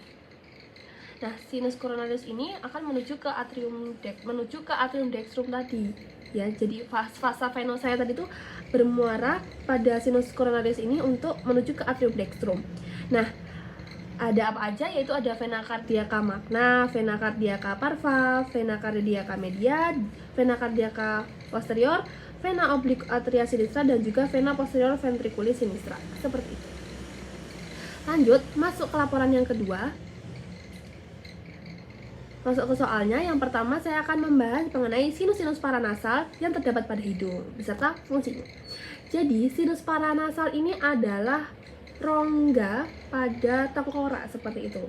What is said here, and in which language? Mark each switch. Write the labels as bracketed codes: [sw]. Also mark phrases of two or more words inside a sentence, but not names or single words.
[id] Nah, [la] sinus coronarius [id] ini akan menuju ke [la] atrium dextrum [id] tadi. Ya, jadi [la] vasa venosa [id] tadi itu bermuara pada [la] sinus coronarius [id] ini untuk menuju ke [la] atrium dextrum. [id] Nah, ada apa aja, yaitu ada [la] vena cardiaca magna, vena cardiaca parva, vena cardiaca media, vena cardiaca posterior, vena oblique atria sinistra, [id] dan juga [la] vena posterior ventriculis sinistra. [id] Seperti itu. Lanjut, masuk ke laporan yang kedua. Masuk ke soalnya, yang pertama saya akan membahas mengenai sinus-sinus paranasal yang terdapat pada hidung, beserta fungsinya. Jadi, sinus paranasal ini adalah rongga pada tengkorak, seperti itu.